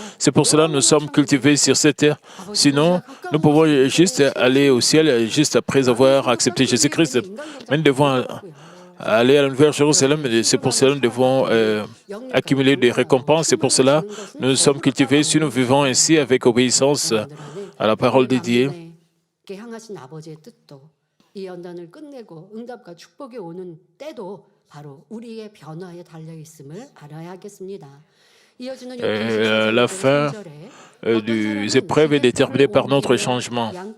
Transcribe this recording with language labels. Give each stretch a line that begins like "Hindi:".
French: C'est pour cela que nous sommes cultivés sur cette terre. Sinon, nous pouvons juste aller au ciel juste après avoir accepté Jésus-Christ. Mais nous devons aller à la nouvelle Jérusalem et c'est pour cela que nous devons accumuler des récompenses. C'est pour cela que nous sommes cultivés si nous vivons ainsi avec obéissance à la parole de Dieu.
Korean: 향하신 아버지의 뜻도 이 연단을 끝내고 응답과 축복이 오는 때도 바로 우리의 변화에 달려 있음을 알아야 하겠습니다.
French: La fin des épreuves est déterminée par notre changement.